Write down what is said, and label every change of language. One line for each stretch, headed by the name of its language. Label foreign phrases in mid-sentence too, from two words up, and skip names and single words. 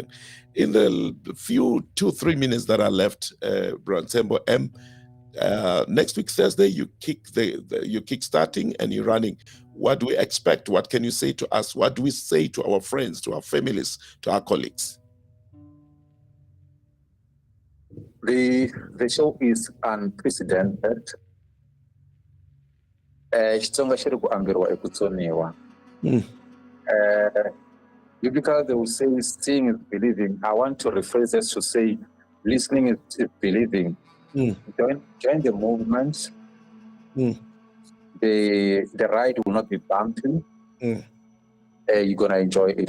English: In the few 2-3 minutes that are left, Ntshembo M, next week Thursday, you kick starting and you're running. What do we expect? What can you say to us? What do we say to our friends, to our families, to our colleagues? The show is unprecedented.
Tsonga: Xitsonga xi ri ku amberiwa I ku tsoniwa.
English: Because they will say seeing is believing. I want to rephrase this to say listening is believing. Join the movement, The ride will not be bumpy. You're gonna enjoy it.